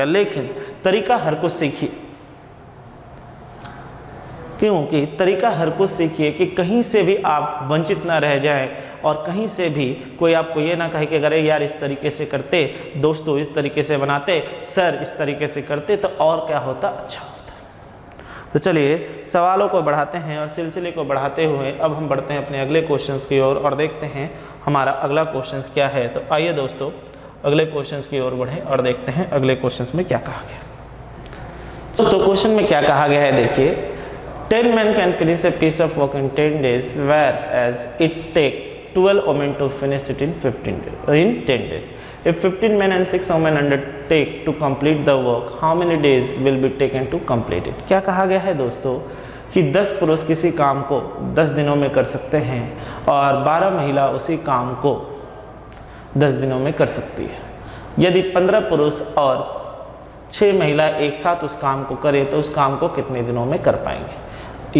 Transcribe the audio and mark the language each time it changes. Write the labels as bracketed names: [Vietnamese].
[Hindi] लेकिन तरीका हर कुछ सीखिए, क्योंकि तरीका हर कुछ सीखिए कि कहीं से भी आप वंचित ना रह जाए और कहीं से भी कोई आपको ये ना कहे कि अरे यार इस तरीके से करते, दोस्तों इस तरीके से बनाते, सर इस तरीके से करते तो और क्या होता, अच्छा होता। तो चलिए सवालों को बढ़ाते हैं और सिलसिले को बढ़ाते हुए अब हम बढ़ते हैं अपने अगले क्वेश्चंस की ओर और देखते हैं हमारा अगला क्वेश्चंस क्या है। तो आइए दोस्तों अगले क्वेश्चंस की ओर बढ़ें और देखते हैं अगले क्वेश्चंस में क्या कहा गया। दोस्तों क्वेश्चन में क्या कहा गया है, देखिए [English] 10 men can finish a piece of work in 10 days whereas it take 12 women to finish it in 10 days. If 15 men and 6 women undertake to complete the work, how many days will be taken to complete it? [Hindi] क्या कहा गया है दोस्तों कि 10 पुरुष किसी काम को 10 दिनों में कर सकते हैं और 12 महिला उसी काम को 10 दिनों में कर सकती है। यदि 15 पुरुष और 6 महिला एक साथ उस काम को करें तो उस काम को कितने दिनों में कर पाएंगे।